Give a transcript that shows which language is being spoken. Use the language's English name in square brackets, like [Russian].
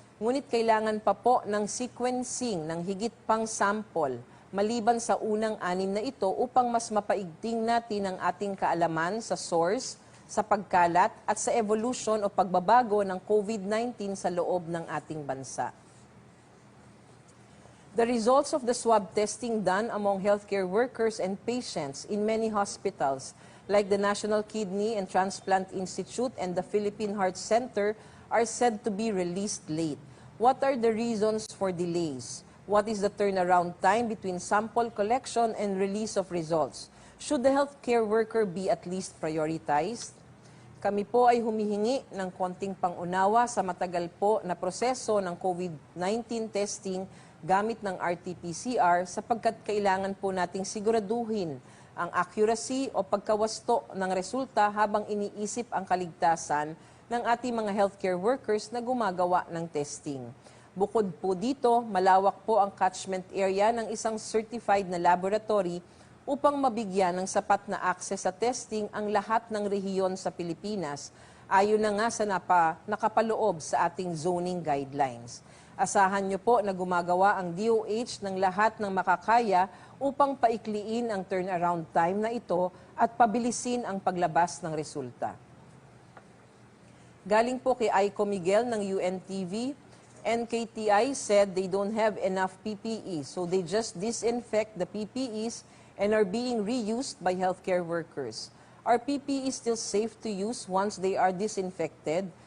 [Filipino] Ngunit kailangan pa po ng sequencing ng higit pang sample maliban sa unang 6 na ito upang mas mapaigting natin ang ating kaalaman sa source, sa pagkalat at sa evolution o pagbabago ng COVID-19 sa loob ng ating bansa. [English] The results of the swab testing done among healthcare workers and patients in many hospitals, like the National Kidney and Transplant Institute and the Philippine Heart Center, are said to be released late. What are the reasons for delays? What is the turnaround time between sample collection and release of results? Should the healthcare worker be at least prioritized? [Filipino] Kami po ay humihingi ng konting pangunawa sa matagal po na proseso ng COVID-19 testing gamit ng RT-PCR sapagkat kailangan po nating siguraduhin ang accuracy o pagkawasto ng resulta habang iniisip ang kaligtasan ng ating mga healthcare workers na gumagawa ng testing. Bukod po dito, malawak po ang catchment area ng isang certified na laboratory upang mabigyan ng sapat na access sa testing ang lahat ng rehiyon sa Pilipinas, ayon na nga sa nakapaloob sa ating zoning guidelines. Asahan niyo po na gumagawa ang DOH ng lahat ng makakaya upang paikliin ang turnaround time na ito at pabilisin ang paglabas ng resulta. Galing po kay [English] Aiko Miguel ng UNTV, NKTI said they don't have enough PPE, so they just disinfect the PPEs and are being reused by healthcare workers. Are PPEs still safe to use once they are disinfected?